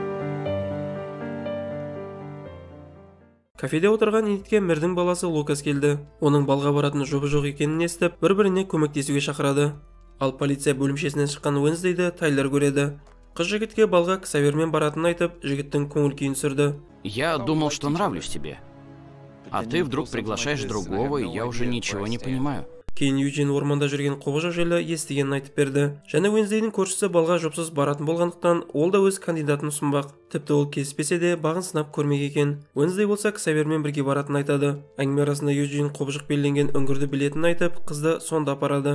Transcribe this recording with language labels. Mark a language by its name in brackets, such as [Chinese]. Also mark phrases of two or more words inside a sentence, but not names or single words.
[Kazakh] Кафеде отырған Энитке Мірдің баласы Лукас келді. Оның балға баратын жобы жоқ екенін естіп, бір-біріне көмектесуге шақырады. Ал полиция бөлімшесінен шыққан Уэнсдейді Тайлер көреді. Қыз жігітке балға Ксавермен баратын айтып, жігіттің көңіл күйін сүрді. [Russian] Я думал, что нравлюсь тебе. А ты вдруг приглашаешь другого, и я уже ничего не понимаю. [Kazakh] Кейін Юджин орманда жүрген құбыжық жайлы естігенін айтып берді. Және Уэнсдейдің көршісі балға жопсыз баратын болғандықтан, ол да өз кандидатын ұсынбақ. Тіпті ол келіспесе де бағын сынап көрмек екен. Уэнсдей болса Ксавермен бірге баратын айтады. Әңгіме арасында Юджин құбыжық белгіленген үңгірді білетінін айтып, қызды сонда апарады.